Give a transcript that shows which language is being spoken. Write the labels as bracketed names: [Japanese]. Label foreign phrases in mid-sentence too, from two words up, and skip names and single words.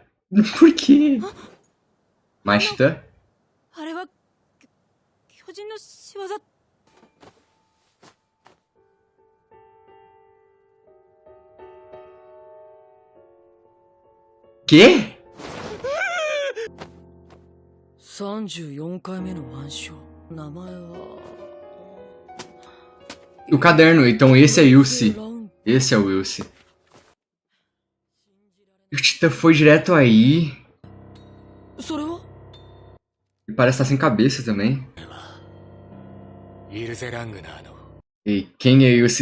[Portuguese] Por quê? Mais titã? Quê? [Japanese] 34 回目の腕章名前は [Portuguese] O caderno, então esse é Ilse. Esse é o Ilse. O Titã foi direto aí. E parece estar sem cabeça também. E quem é Ilse?